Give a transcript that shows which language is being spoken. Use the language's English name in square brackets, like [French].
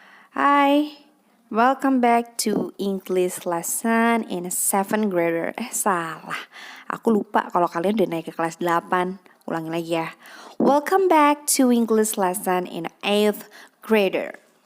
[English] Hi, welcome back to English lesson in a 7th grader. [Indonesian] Salah, aku lupa kalau kalian udah naik ke kelas 8. Ulangi lagi ya. [English] Welcome back to English lesson in 8th grader.